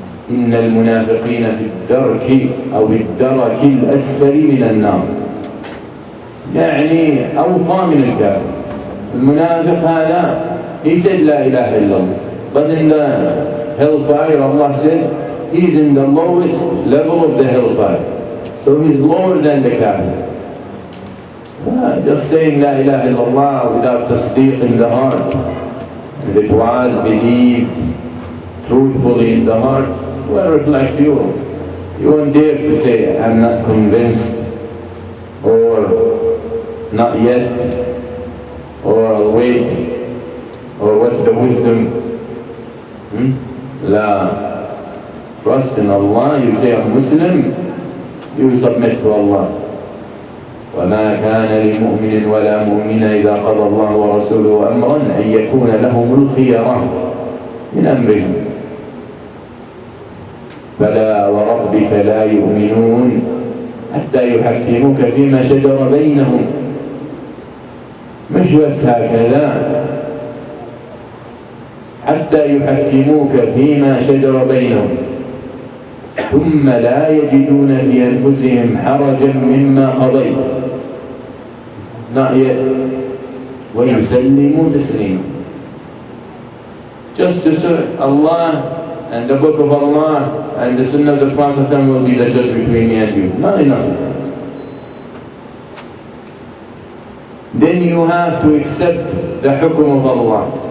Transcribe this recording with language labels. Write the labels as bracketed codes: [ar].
[ar] إن المنافقين في الدرك أو في الدرك الأسفل من النار، يعني أوطى من الكافر. المنافق هذا [en] he said [ar] لا إله إلا الله, [en] but in the hellfire Allah says he's in the lowest level of the hellfire, so he's lower than the kafir. Just saying La ilaha illallah without tasdeeq in the heart, if it was believed truthfully in the heart, will reflect you. You won't dare to say I'm not convinced, or not yet, or I'll wait, or what's the wisdom? La. Trust in Allah. You say I'm Muslim, you submit to Allah. [ar] وما كان لمؤمن ولا مؤمنة إذا قضى الله ورسوله أمرا أن يكون لهم الخيرة من أمرهم. فلا وربك لا يؤمنون حتى يحكموك فيما شجر بينهم. مش بس هكذا، حتى يحكموك فيما شجر بينهم ثم لا يجدون في أنفسهم حرجا مما قضيت ويسلموا تسليما. [en] Just to say Allah and the book of Allah and the Sunnah of the Prophet will be the judge between me and you. Not enough. Then you have to accept the hukum of Allah.